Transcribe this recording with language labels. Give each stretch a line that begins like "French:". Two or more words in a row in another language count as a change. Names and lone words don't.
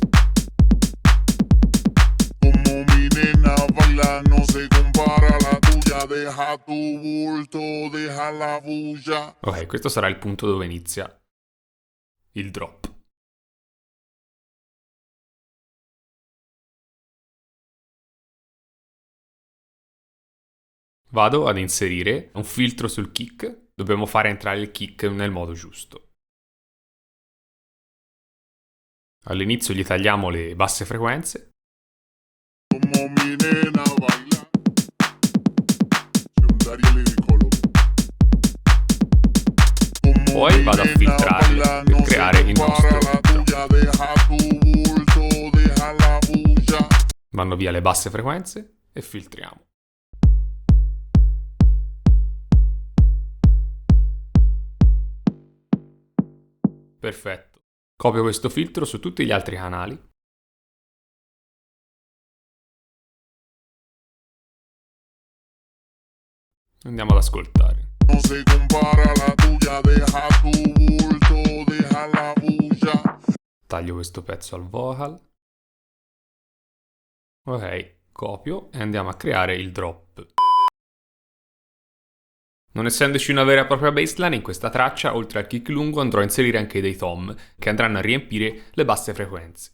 Spanish: Como mi nena baila, no se compara la tuya. tuya, deja tu bulto, deja la bulla.
Italian: Ok, questo sarà il punto dove inizia il drop. Vado ad inserire un filtro sul kick. Dobbiamo fare entrare il kick nel modo giusto. All'inizio gli tagliamo le basse frequenze.
Spanish: Como mi nena baila, Daria Liricolo.
Italian: Poi vado a filtrarli per creare il nostro drop. Vanno via le basse frequenze e filtriamo. Perfetto. Copio questo filtro su tutti gli altri canali. Andiamo ad ascoltare.
Spanish: No se compara la tuya, deja tu bulto, deja la bulla.
Italian: Taglio questo pezzo al vocal. Ok, copio e andiamo a creare il drop. Non essendoci una vera e propria bassline, in questa traccia, oltre al kick lungo, andrò a inserire anche dei tom, che andranno a riempire le basse frequenze.